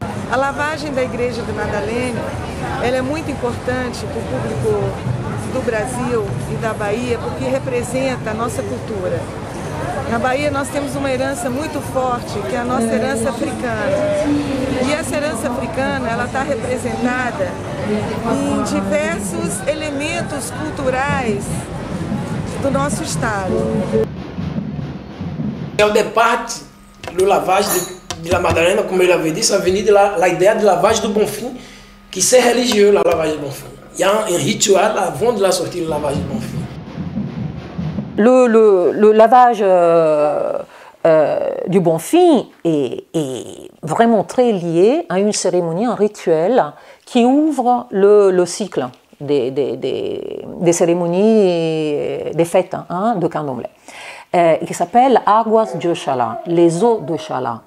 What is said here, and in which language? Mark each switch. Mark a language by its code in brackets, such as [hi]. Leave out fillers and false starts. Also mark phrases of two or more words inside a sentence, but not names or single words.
[pt] A lavagem da Igreja do Madalene, ela é muito importante para o público do Brasil e da Bahia, porque representa a nossa cultura. Na Bahia nós temos uma herança muito forte, que é a nossa herança africana. E essa herança africana, ela está representada em diversos elementos culturais do nosso estado. [fr] Au départ, le lavage de la Madalena, comme il avait dit, ça venait de l'idée de lavage de Bonfim, qui c'est religieux, la lavage de Bonfim. Il y a un rituel avant de la sortie du lavage de Bonfim. Le lavage du Bonfim est vraiment très lié à une cérémonie, un rituel qui ouvre le cycle des cérémonies, des fêtes de Candomblé, qui s'appelle Aguas de Ochala, les eaux d'Ochala.